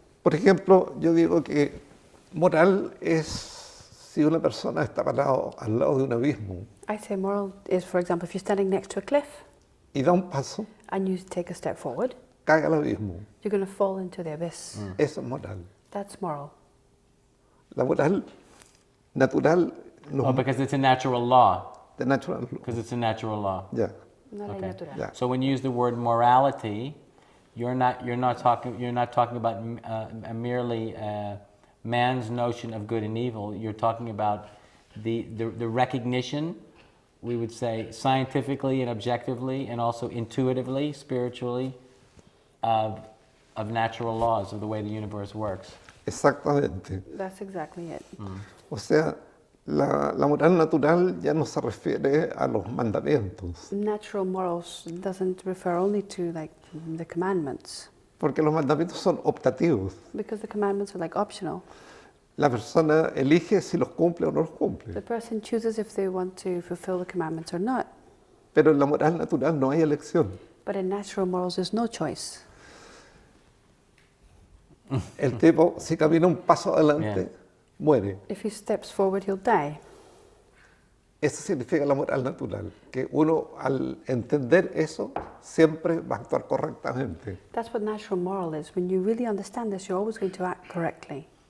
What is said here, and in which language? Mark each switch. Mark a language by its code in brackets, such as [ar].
[es] Por ejemplo, yo digo que moral es si una persona está parado al lado de un abismo [en] I say moral is, for example, if you're standing next to a cliff [es] y da un paso, [en] and you take a step forward, [es] cae al abismo. [en] you're going to fall into the abyss. [es] Eso es moral. [en] That's moral. [es] La moral natural no [en] Oh, because it's a natural law. [es] de natural. [en] Because it's a natural law. [es] Ya, Una ley [en] Okay. [es] natural. ya. [en] So when you use the word morality, you're not talking about merely man's notion of good and evil. You're talking about the recognition, we would say scientifically and objectively, and also intuitively, spiritually, of natural laws of the way the universe works. [es] Exactamente. [en] That's exactly it. [es] O sea, la moral natural ya no se refiere a los mandamientos, [en] Natural morals doesn't refer only to like the commandments, [es] porque los mandamientos son optativos. [en] because the commandments are like optional. [es] La persona elige si los cumple o no los [en] The [es] cumple. [en] person chooses if they want to fulfill the commandments or not. [es] Pero en la moral natural no hay elección. [en] But in natural morals, there's no choice. [es] El tipo, si camina un paso adelante, muere. [en] If he steps forward, he'll die. [es] Eso significa la moral natural, que uno al entender eso siempre va a actuar correctamente. [en] That's what natural moral is. When you really understand this, you're always going to act correctly.